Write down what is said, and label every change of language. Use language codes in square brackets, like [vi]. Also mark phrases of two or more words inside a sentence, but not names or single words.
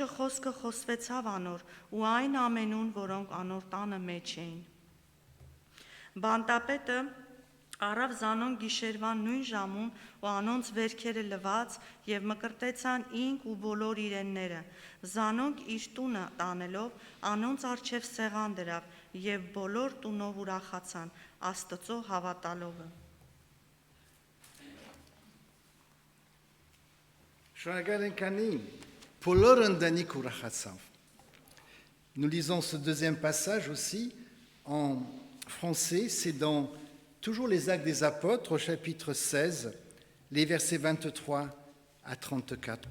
[hy] խոսքը խոսվեցավ անոր ու այն ամենուն, որոնք անոր տանը մեջ էին։ Բանտապետը առավ զանոնք գիշերվան նույն ժամուն ու անոնց վերքերը լված եւ մկրտեցան ինք ու բոլոր իրենները։ Զանոնք իր տունը տանելով անոնց առջև սեղան դրավ եւ բոլոր տունով ուրախացան Աստծո հավատալովը։ [fr] Nous lisons ce deuxième passage aussi en français, c'est dans toujours les Actes des Apôtres au chapitre 16, les versets 23 à 34.